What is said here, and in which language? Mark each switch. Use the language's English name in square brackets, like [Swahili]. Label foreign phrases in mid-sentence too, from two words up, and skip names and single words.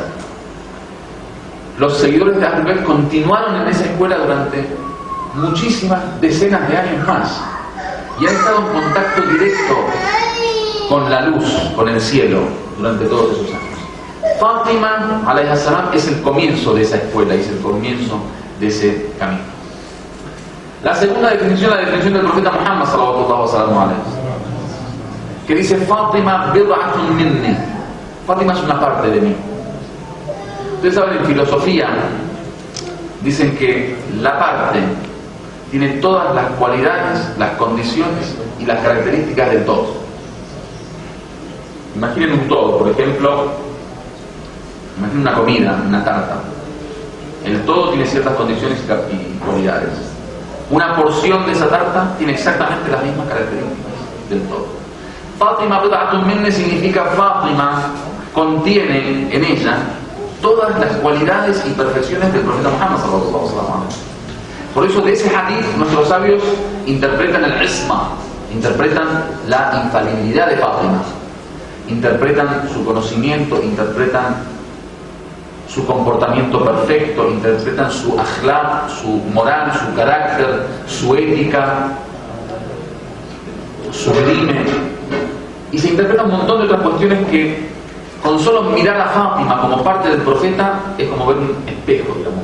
[Spanish] Los seguidores de Ahlul Bayt continuaron en esa escuela durante muchísimas decenas de años más y han estado en contacto directo con la luz, con el cielo, durante todos esos años. Fátima, [Arabic] عليه السلام, [Spanish] es el comienzo de esa escuela y es el comienzo de ese camino. La segunda definición, la definición del profeta Muhammad [Arabic] صلى الله عليه وسلم, [Spanish] que dice: Fátima [Arabic] بضعة مني. [Spanish] Fátima es una parte de mí. Ustedes saben, en filosofía dicen que la parte tiene todas las cualidades, las condiciones y las características del todo. Imaginen un todo, por ejemplo, imaginen una comida, una tarta. El todo tiene ciertas condiciones y cualidades. Una porción de esa tarta tiene exactamente las mismas características del todo. Fátima [Arabic] بضعة مني [Spanish] significa Fátima contiene en ella todas las cualidades y perfecciones del profeta Muhammad [Arabic] صلى الله عليه وسلم. [Spanish] Por eso de ese hadith nuestros sabios interpretan el isma, interpretan la infalibilidad de Fátima, interpretan su conocimiento, interpretan su comportamiento perfecto, interpretan su akhlaq, su moral, su carácter, su ética, su sublime, y se interpretan un montón de otras cuestiones que con solo mirar a Fátima como parte del profeta es como ver un espejo, digamos.